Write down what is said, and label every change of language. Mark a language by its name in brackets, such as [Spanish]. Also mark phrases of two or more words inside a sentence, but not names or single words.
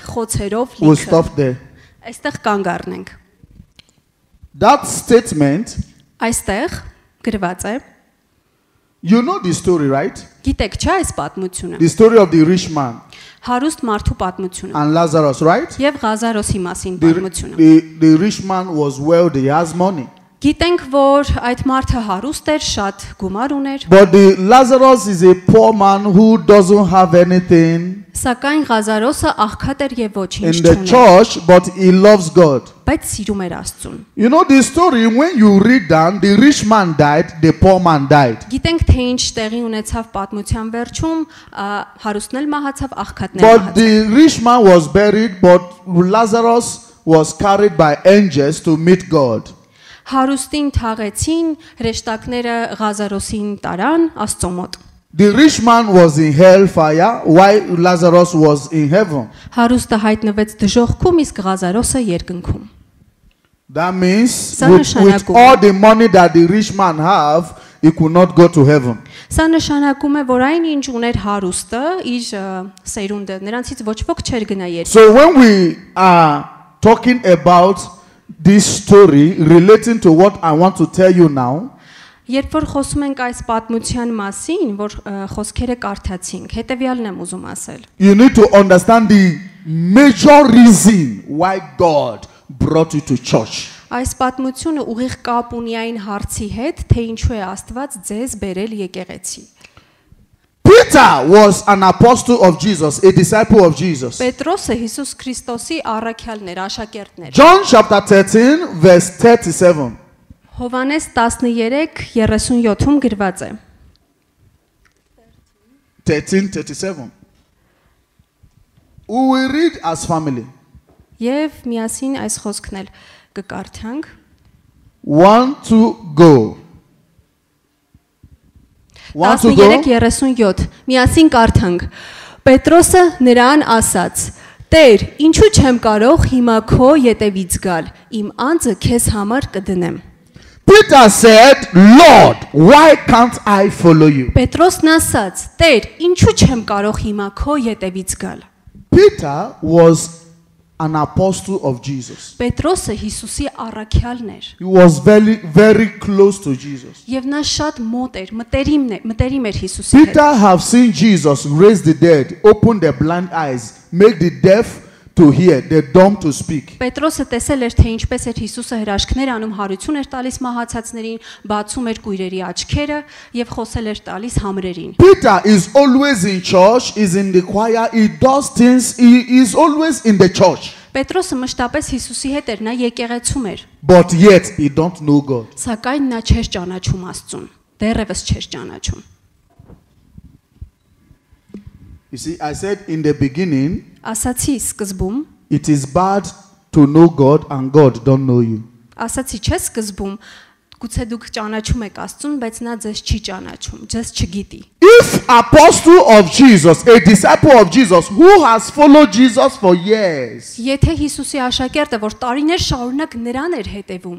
[English] We'll [Armenian] լիքը։ [English] stop there. [Armenian] Այստեղ կանգ առնենք։ [English] That statement, [Armenian] Այստեղ գրված է, [English] you know the story, right? [Armenian] գիտեք չէ այս պատմությունը, [English] The story of the rich man [Armenian] հարուստ մարդու պատմությունը [English] and Lazarus, right? [Armenian] եւ Ղազարոսի մասին [English] The, [Armenian] պատմությունը։ [English] the rich man was wealthy, he has money. [Armenian] Գիտենք, որ այդ մարդը հարուստ էր, շատ գումար ուներ, [English] But the Lazarus is a poor man who doesn't have anything [Armenian] սակայն Ղազարոսը աղքատ էր եւ ոչինչ [English] in the [Armenian] չուներ, [English] church, but he loves God. [Armenian] բայց սիրում էր Աստծուն։ [English] You know the story, when you read down, the rich man died, the poor man died. [Armenian] Գիտենք, թե ինչ տեղի ունեցավ պատմության վերջում, հարուստն էլ մահացավ, աղքատն էլ [English] But [Armenian] մահացավ։ [English] the rich man was buried, but Lazarus was carried by angels to meet God. [Armenian] Հարուստին թաղեցին, հրեշտակները Ղազարոսին տարան Աստծո մոտ։ [English] The rich man was in hellfire, while Lazarus was in heaven. [Armenian] Հարուստը հայտնվեց դժոխքում, իսկ Ղազարոսը երկնքում։ [English] That means [Armenian] Սա [English] with [Armenian] նշանակում է- [English] all the money that the rich man have, he could not go to heaven. [Armenian] Սա նշանակում է, որ այն ինչ ուներ հարուստը, իր սերունդը, նրանցից ոչ ոք չէր գնա երկնք։ [English] So when we are talking about this story relating to what I want to tell you now, [Armenian] Երբ որ խոսում ենք այս պատմության մասին, որ խոսքերը կարդացինք, հետեւյալն եմ ուզում ասել։ [English] you need to understand the major reason why God brought you to church. [Armenian] Այս պատմությունը ուղիղ կապ ունի այն հարցի հետ, թե ինչու է Աստված ձեզ բերել եկեղեցի։ [English] Peter was an apostle of Jesus, a disciple of Jesus. [Armenian] Պետրոսը Հիսուս Քրիստոսի առաքյալն էր, աշակերտն էր։ [English] John chapter 13, verse 37. [Armenian] Հովանես 13:37-ում գրված է. [English] 13:37. We will read as family. [Armenian] Եվ միասին այս խոսքն էլ կկարդանք։ [English] 1, 2, go. 1, 2, go. [Armenian] 13:37 միասին կարդանք։ Պետրոսը նրան ասաց. Տեր, ինչու չեմ կարող հիմա քո ետևից գալ։ Իմ անձը քեզ համար կդնեմ։ [English] Peter said, Lord, why can't I follow you? [Armenian] Պետրոսն ասաց. Տեր, ինչու չեմ կարող հիմա քո ետևից գալ։ [English] Peter was an apostle of Jesus. [Armenian] Պետրոսը Հիսուսի առաքյալն էր։ [English] He was very, very close to Jesus. [Armenian] Եվ նա շատ մոտ էր, մտերիմ էր Հիսուսի հետ։ [English] Peter have seen Jesus raise the dead, open the blind eyes, make the deaf to hear, the dumb to speak. [Armenian] Պետրոսը տեսել էր, թե ինչպես էր Հիսուսը հրաշքներ անում, հարություն էր տալիս մահացածներին, բացում էր կույրերի աչքերը եւ խոսել էր տալիս համրերին։ [English] Peter is always in church, is in the choir, he does things, he is always in the church. [Armenian] Պետրոսը մշտապես Հիսուսի հետ էր, նա եկեղեցում էր, [English] But yet he don't know God. [Armenian] սակայն նա չէր ճանաչում Աստծուն։ Դեռևս չէր ճանաչում։ [English] You see, I said in the beginning, [Armenian] Ասացի սկզբում, [English] it is bad to know God and God don't know you. [Armenian] ասացի չէ սկզբում, գուցե դուք ճանաչում եք Աստծուն, բայց նա ձեզ չի ճանաչում, ձեզ չգիտի։ [English] If apostle of Jesus, a disciple of Jesus, who has followed Jesus for years, [Armenian] Եթե Հիսուսի աշակերտը, որ տարիներ շարունակ նրան էր հետևում,